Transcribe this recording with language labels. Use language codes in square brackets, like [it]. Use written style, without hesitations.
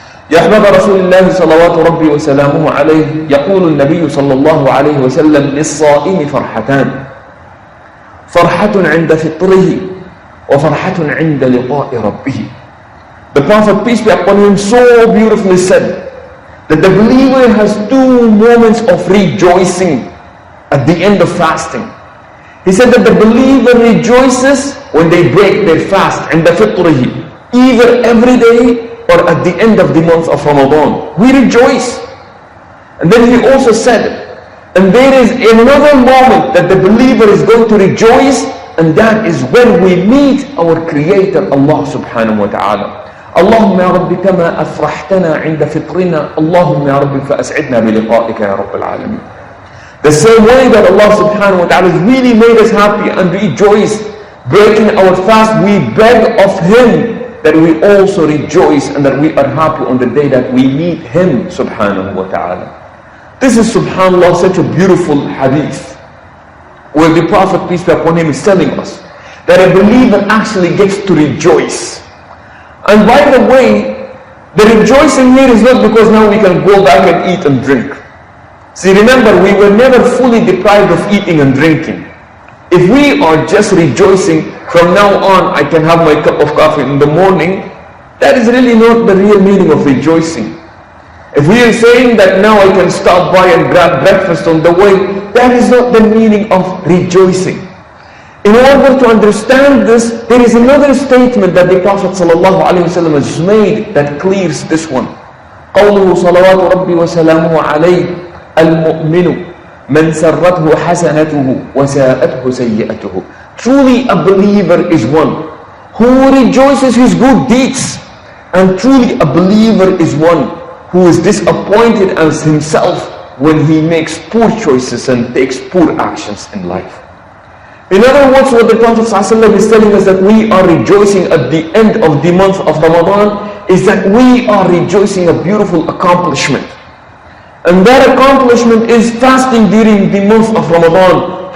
[ar] يا أحباب رسول الله صلوات ربي وسلامه عليه، يقول النبي صلى الله عليه وسلم: للصائم فرحتان، فرحة عند فطره وفرحة عند لقاء ربه. [en] The Prophet, peace be upon him, so beautifully said that the believer has two moments of rejoicing at the end of fasting. He said that the believer rejoices when they break their fast, [ar] عند فطره, [en] either every day or at the end of the month of Ramadan. We rejoice. And then he also said, and there is another moment that the believer is going to rejoice, and that is when we meet our Creator, Allah subhanahu wa ta'ala. [ar] اللهم يا رب كما أفرحتنا عند فطرنا اللهم يا رب فأسعدنا بلقائك يا رب العالمين. [en] The same way that Allah subhanahu wa ta'ala has really made us happy and rejoice breaking our fast, we beg of Him that we also rejoice and that we are happy on the day that we meet Him subhanahu wa ta'ala. This is subhanallah such a beautiful hadith where the Prophet, peace be upon him, is telling us that a believer actually gets to rejoice. And by the way, the rejoicing here is not because now we can go back and eat and drink. See, remember, we were never fully deprived of eating and drinking. If we are just rejoicing, from now on I can have my cup of coffee in the morning, that is really not the real meaning of rejoicing. If we are saying that now I can stop by and grab breakfast on the way, that is not the meaning of rejoicing. In order to understand this, there is another statement that the Prophet ﷺ has made that clears this one. [ar] قوله صلوات ربي وسلامه عليه المؤمن من سرته حسنته وساءته سيئته. [en] Truly a believer is one who rejoices his good deeds, and truly a believer is one who is disappointed as himself when he makes poor choices and takes poor actions in life. In other words, what the Prophet ﷺ is telling us that we are rejoicing at the end of the month of Ramadan is that we are rejoicing a beautiful accomplishment. And that accomplishment is fasting during the month of Ramadan.